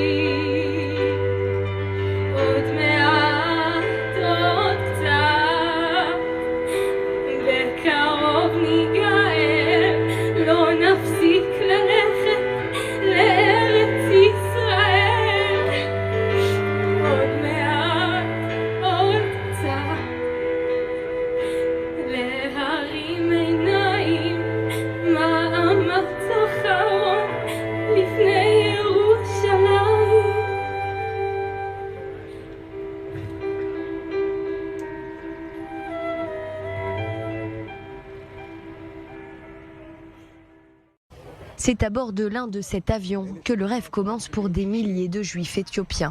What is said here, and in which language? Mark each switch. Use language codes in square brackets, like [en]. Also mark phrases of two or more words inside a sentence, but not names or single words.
[he] עוד מעט עוד קצת בקרוב ניגאל לא נפסיק ללכת לארץ ישראל עוד מעט עוד קצת להרים עיניים מאמץ אחרון לפני ירושלים [fr] C'est à bord de l'un de cet avion que le rêve commence pour des milliers de juifs éthiopiens.